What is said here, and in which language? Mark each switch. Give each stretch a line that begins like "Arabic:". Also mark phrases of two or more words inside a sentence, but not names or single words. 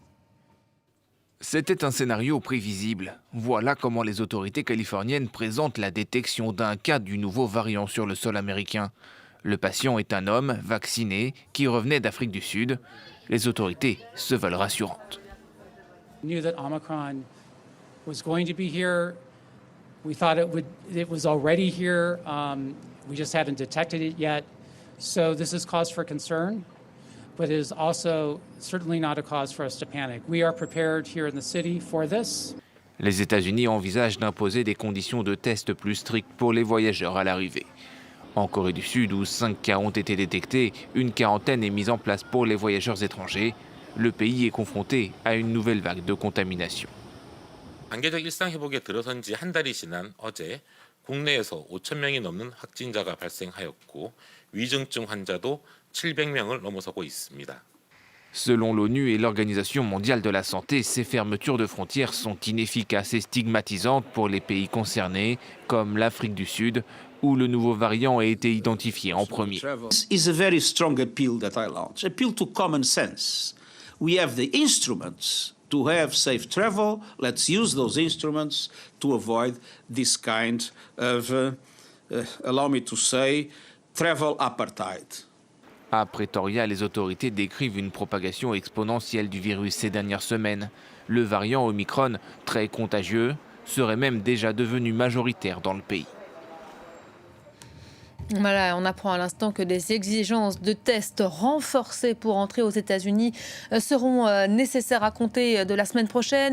French: C'était un scénario prévisible. Voilà comment les autorités californiennes présentent la détection d'un cas du nouveau variant sur le sol américain. Le patient est un homme vacciné qui revenait d'Afrique du Sud. Les autorités se veulent rassurantes.
English: We knew that Omicron was going to be here. We thought it was already here. We just hadn't detected it yet. So this is cause for concern, but it is also certainly not a cause for us to panic. We are prepared here in the city for this.
French: Les États-Unis envisagent d'imposer des conditions de test plus strictes pour les voyageurs à l'arrivée. En Corée du Sud, où 5 cas ont été détectés, une quarantaine est mise en place pour les voyageurs étrangers. Le pays est confronté à une nouvelle vague de contamination.
Korean: 단계적 일상 회복에 들어선 지 한 달이 지난 어제 국내에서 5,000명이 넘는 확진자가 발생하였고 위중증 환자도 700명을 넘어서고 있습니다.
French: Selon l'ONU et l'Organisation mondiale de la santé, ces fermetures de frontières sont inefficaces et stigmatisantes pour les pays concernés, comme l'Afrique du Sud, où le nouveau variant a été identifié en premier.
English: This is a very strong appeal that I launch. Appeal to common sense. We have the instruments to have safe travel. Let's use those instruments to avoid this kind of, allow me to say, travel apartheid.
French: À Pretoria, les autorités décrivent une propagation exponentielle du virus ces dernières semaines. Le variant Omicron, très contagieux, serait même déjà devenu majoritaire dans le pays. Voilà, on apprend à l'instant que des exigences de tests renforcées pour entrer aux États-Unis seront nécessaires à compter de la semaine prochaine.